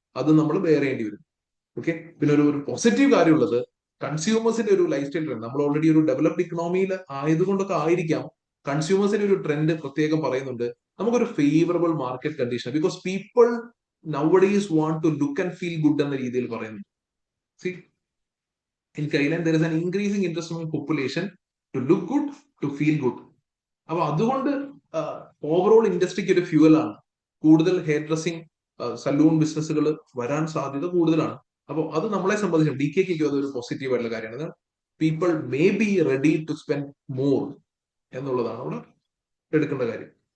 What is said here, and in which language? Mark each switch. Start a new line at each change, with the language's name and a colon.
Malayalam: അത് നമ്മൾ ബെയർ ചെയ്യേണ്ടി വരും. ഓക്കെ, പിന്നെ ഒരു പോസിറ്റീവ് കാര്യമുള്ളത് കൺസ്യൂമേഴ്സിന്റെ ഒരു ലൈഫ് സ്റ്റൈൽ ട്രെൻഡ്. നമ്മൾ ഓൾറെഡി ഒരു ഡെവലപ്ഡ് ഇക്കണോമിയിൽ ആയതുകൊണ്ടൊക്കെ ആയിരിക്കാം കൺസ്യൂമേഴ്സിന്റെ ഒരു ട്രെൻഡ് പ്രത്യേകം പറയുന്നുണ്ട്.
English: നമുക്കൊരു favourable market condition, because people nowadays want to look and feel good
Malayalam: എന്ന രീതിയിൽ പറയുന്നു.
English: See, in Thailand there is an increasing interest from the population to look good, to feel good.
Malayalam: അപ്പൊ അതുകൊണ്ട് ഓവറോൾ ഇൻഡസ്ട്രിക്ക് ഒരു fuel ആണ്. കൂടുതൽ hair dressing salon ബിസിനസ്സുകൾ വരാൻ സാധ്യത കൂടുതലാണ്. അപ്പോൾ അത് നമ്മളെ സംബന്ധിച്ചും DKK അതൊരു പോസിറ്റീവ് ആയിട്ടുള്ള കാര്യമാണ്.
English: people may be ready to spend more
Malayalam: എന്നുള്ളതാണ് അവിടെ എടുക്കേണ്ട കാര്യം.